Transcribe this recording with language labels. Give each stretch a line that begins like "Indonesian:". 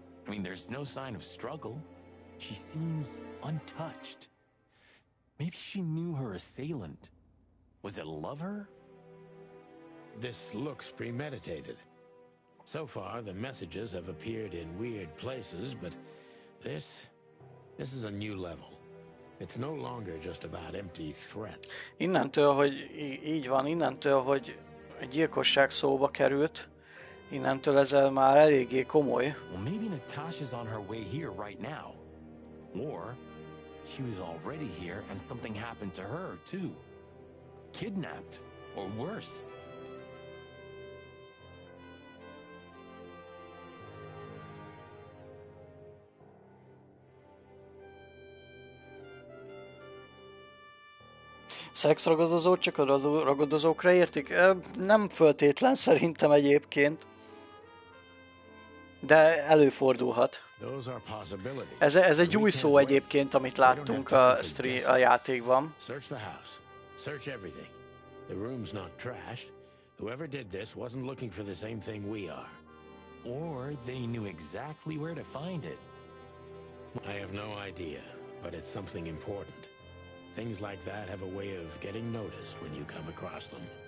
English: I mean, there's no sign of struggle. She seems untouched. Maybe she knew her assailant. Was it lover? This looks premeditated. So far, the messages have appeared in weird places, but this is a new level. It's no longer just about empty threats.
Hungarian: Innentől, hogy így van, innentől, hogy a gyilkosság szóba került, innentől ezzel már eléggé komoly.
English: Well, maybe Natasha's on her way here right now. Or she was already here and something happened to her, too. Kidnapped, or worse.
Hungarian: Szexragadozót csak a ragadozókra értik? Nem föltétlen szerintem egyébként. De előfordulhat. Ez egy új szó egyébként, amit láttunk a játékban.
English: Search the house. Search everything. The room's not trashed. Whoever did this wasn't looking for the same thing we are. Or they knew exactly where to find it. I have no idea, but it's something important. Things like that have a way of getting noticed when you come across them.